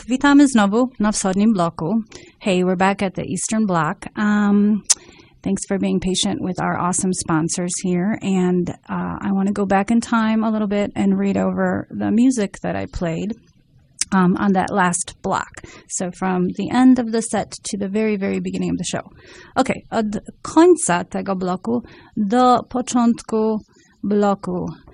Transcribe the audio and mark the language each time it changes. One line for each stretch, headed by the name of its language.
Polish: Witamy znowu na wschodnim bloku.
English: Hey, we're back at the Eastern Block. Thanks for being patient with our awesome sponsors here. And I want to go back in time a little bit and read over the music that I played on that last block. So from the end of the set to the very, very beginning of the show.
Polish: Okay, od końca tego bloku do początku bloku.